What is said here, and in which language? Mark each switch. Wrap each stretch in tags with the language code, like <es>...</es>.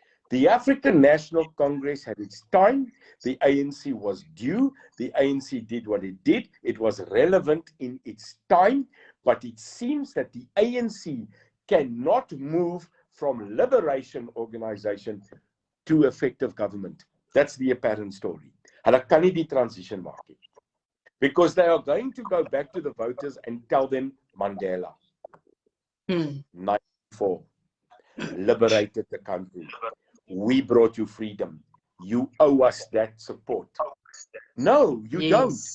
<en>The African National Congress had its time. The ANC was due. The ANC did what it did. It was relevant in its time. But it seems that the ANC cannot move from liberation organization to effective government. That's the apparent story.</en> <af>Hulle kan nie die transition maak nie.</af> <en>Because they are going to go back to the voters and tell them, Mandela, 94, liberated the country. We brought you freedom. You owe us that support. No, you don't.</en>